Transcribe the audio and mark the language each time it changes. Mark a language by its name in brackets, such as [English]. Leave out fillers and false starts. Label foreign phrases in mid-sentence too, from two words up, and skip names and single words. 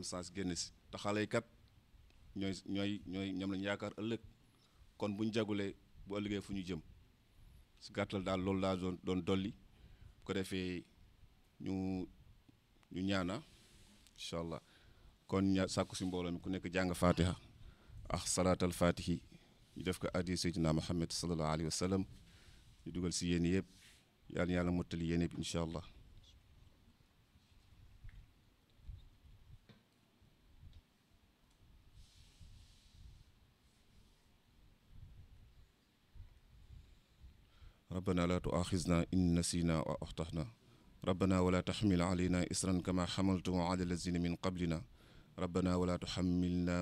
[Wolof] sens génn si te xale yi kat ñoom lañu yaakaar ëllëg kon buñ jagulee bu ëllëgee fu ñu jëm si gàttal daal loolu laa doon dolli bu ko defee ñu ñaana [Arabic] إن شاء الله [Wolof] kon sàkku si mbooloo mi ku nekk jàng fatiha ak [Arabic] صلاة الفاتح [Wolof] ñu def ko addi seydina Muhammad [Arabic] صلى الله عليه وسلم [Wolof] ñu dugal si yéen yëpp yàlla mottali yéen yëpp [Arabic] إن شاء الله ربنا لا تؤاخذنا إن نسينا وأخطأنا ربنا ولا تحمل علينا إسرا كما حملته على الذين من قبلنا ربنا ولا تحملنا